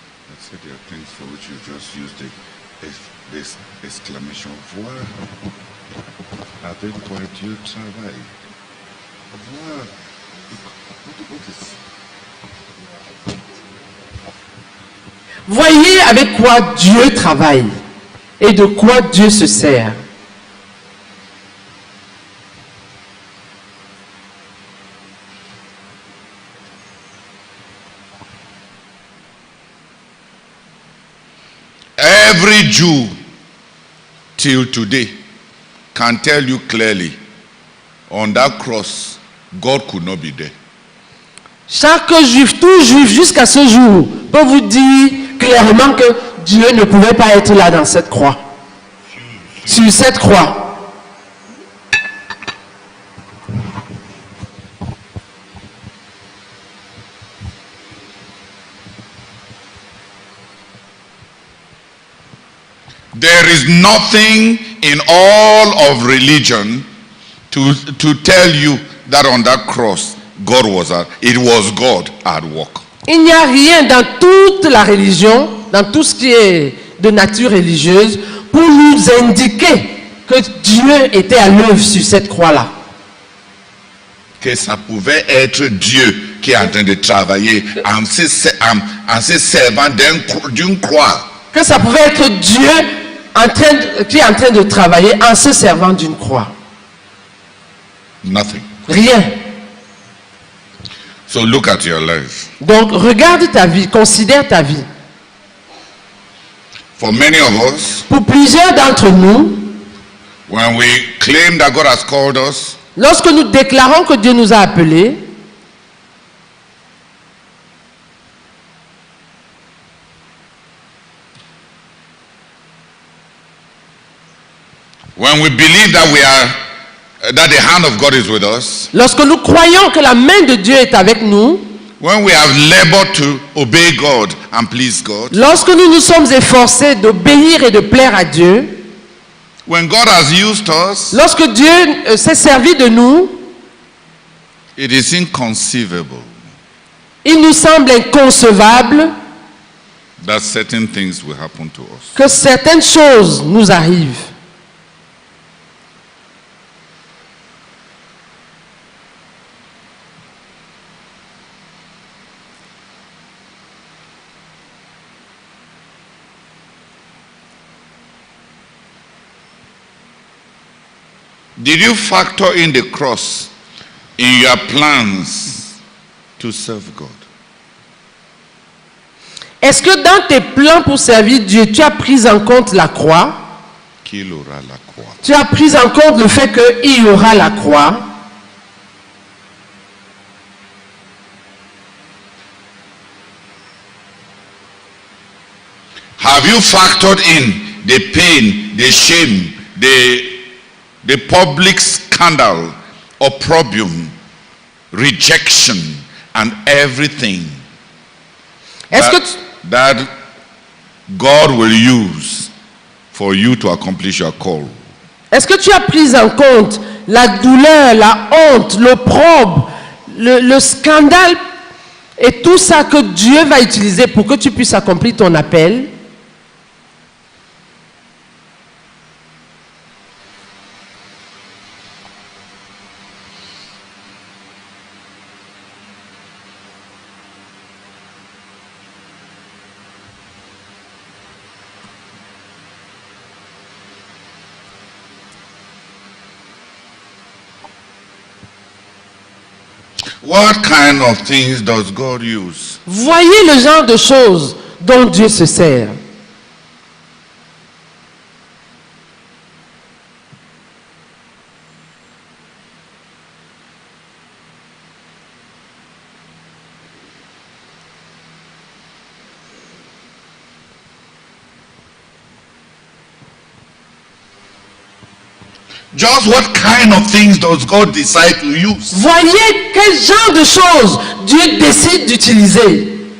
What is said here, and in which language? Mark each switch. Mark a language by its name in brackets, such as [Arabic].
[English] I said there are things for which you just use this exclamation. [French] Voir avec quoi Dieu travaille. Voir. [English] What is [French] Voyez avec quoi Dieu travaille et de quoi Dieu se sert. [English] Every Jew till today can tell you clearly on that cross God could not be there. [French] Chaque juif, tout juif jusqu'à ce jour peut vous dire clairement que Dieu ne pouvait pas être là dans cette croix. Sur cette croix. [English] There is nothing in all of religion to tell you that on that cross God was at. It was God at work. [French] Il n'y a rien dans toute la religion, dans tout ce qui est de nature religieuse, pour nous indiquer que Dieu était à l'œuvre sur cette croix-là. Que ça pouvait être Dieu qui est en train de travailler en se servant d'une croix. Que ça pouvait être Dieu qui est en train de travailler en se servant d'une croix. [English] Nothing. [French] Rien. [English] So look at your life. [French] Donc regarde ta vie, considère ta vie. [English] For many of us, [French] Pour plusieurs d'entre nous, [English] when we claim that God has called us, [French] lorsque nous déclarons que Dieu nous a appelés, [English] when we believe that the hand of God is with us, [French] lorsque nous croyons que la main de Dieu est avec nous, [English] when we have labored to obey God and please God, [French] lorsque nous nous sommes efforcés d'obéir et de plaire à Dieu, [English] when God has used us, [French] lorsque Dieu s'est servi de nous, [English] it is inconceivable [French] il nous semble inconcevable [English] that certain things will happen to us. [French] que certaines choses nous arrivent. [English] Did you factor in the cross in your plans to serve God? [French] Est-ce que dans tes plans pour servir Dieu, tu as pris en compte la croix? Qu'il aura la croix. Tu as pris en compte le fait qu'il y aura la croix? [English] Have you factored in the pain, the shame, the public scandal, opprobrium, rejection, and everything [French] Est-ce que [English] that God will use for you to accomplish your call? [French] Est-ce que tu as pris en compte la douleur, la honte, l'opprobre, le scandale et tout ça que Dieu va utiliser pour que tu puisses accomplir ton appel? [English] What kind of things does God use? [French] Voyez le genre de choses dont Dieu se sert. [English] Just what kind of things does God decide to use? [French] Voyez quel genre de choses Dieu décide d'utiliser.